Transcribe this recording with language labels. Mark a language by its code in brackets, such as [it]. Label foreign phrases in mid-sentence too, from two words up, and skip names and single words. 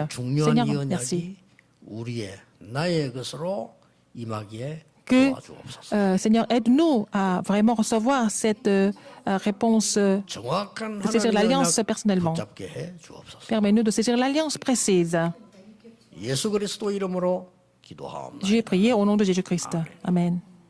[ko] 오늘 중요한 [fr] Seigneur, [ko] 이 [fr] merci. [ko] 언약이 나의 것으로 임하기에 [fr] Que, [ko] 도와주옵소서. [fr] Seigneur, aide-nous à vraiment recevoir cette réponse, [ko] 정확한 [fr] de saisir [ko] 하나님의 [fr] l'alliance [ko] 언약 [fr] personnellement. [ko] 붙잡게 해 주옵소서. [fr] Permets-nous de saisir l'alliance précise. [ko] 예수 그리스도 이름으로 기도하옵나이다. [fr] J'ai prié au nom de Jésus-Christ. Amen.